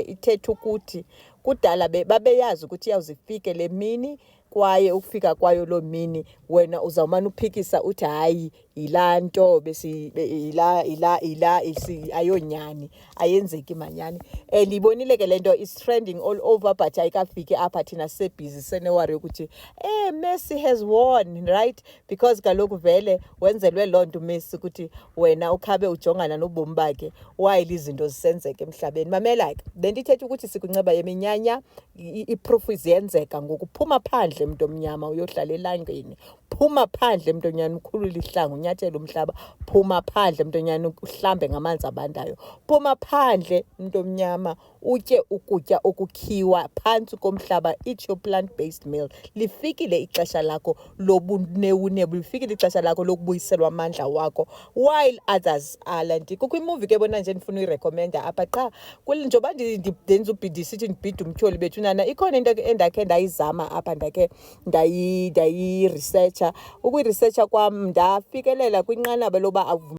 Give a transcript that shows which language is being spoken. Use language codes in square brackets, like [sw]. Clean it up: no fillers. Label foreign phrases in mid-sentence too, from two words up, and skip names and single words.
[xh] Ithetha ukuthi kudala babeyazi ukuthi iyawuzifike le mini, kwaye ukufika kwayo loo mini wena uzawumane uphikisa uthi hayi yilaa nto ayonyani, ayenzeki manyani. Ndiyibonile ke le nto [en] is trending all over, [xh] but ayikafiki apha thina sisebhizi senewari yokuthi [en] Messi has won, right? [xh] Because kaloku vele wenzelwe loo nto uMessi ukuthi wena ukhabe ujongana nobomi bakhe while izinto zisenzeka emhlabeni. Mamela ke, le nto ithetha ukuthi sikunceba yeminyanya, iproof ziyenzeka ngoku. Phuma phandle mntu omnyama uyohlala elangeni, phuma phandle mntu onyana ukhulule ihlangu unyathele umhlaba, phuma phandle mntu onyana uhlambe ngamanzi abandayo, phuma phandle mntu omnyama utye ukutya okukhiwa phantsi komhlaba, [en] eat your plant-based meal. [xh] Lifikile ixesha lakho lobunewunebu, lifikile ixesha lakho lokubuyiselwa amandla wakho [en] while others [xh] alanti. Kukho imuvi ke bona nje ndifuna uyirekomenda apha qha njengoba ndenza ubhidi sithi ndibhida umtyholi bethu nana, ikhona into endakhe ndayizama apha, ndakhe ndayiresearcha. Ukuyiresearcha kwam ndafikelela kwinqanaba loba